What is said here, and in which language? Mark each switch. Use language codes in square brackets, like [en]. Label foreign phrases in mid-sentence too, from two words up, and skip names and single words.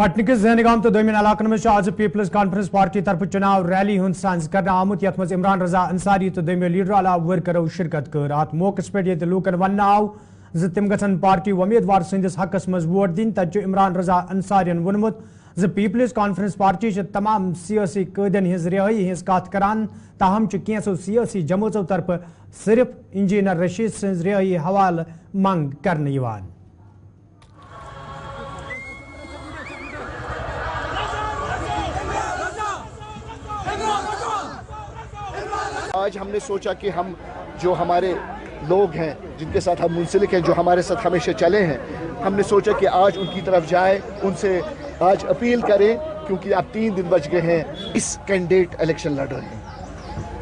[ks] पटन जहनगाम तो दोमिन इलाकन में आज पीपल्स कॉन्फ्रेंस पार्टी तरफ चुनाव रैली हुंद सांस करना आमुत यथ मज इमरान रजा अंसारी तो दोमियो लीडर अला वर्करो शिरकत कर अत मौके पे ये लूकन वन आव तिम गन पार्टी उम्मीदवार सदिस हकस मज वोट दिन तत इमरान रजा अंसारियन वोनमुत पीपल्स कॉन्फ्रेंस पार्टी तमाम सियासी कैदन हिज रिहाई हिज कत करान ताहम कैसो सियासी जमातों तरफ सिर्फ इंजीनियर रशीद सज रिहाई हवाल मंग करने यवान। [hi] आज हमने सोचा कि हम जो हमारे लोग हैं जिनके साथ हम मुंसलिक हैं, जो हमारे साथ हमेशा चले हैं, हमने सोचा कि आज उनकी तरफ जाए, उनसे आज अपील करें, क्योंकि अब 3 दिन बच गए हैं इस [en] candidate election [hi] लड़ रहे हैं।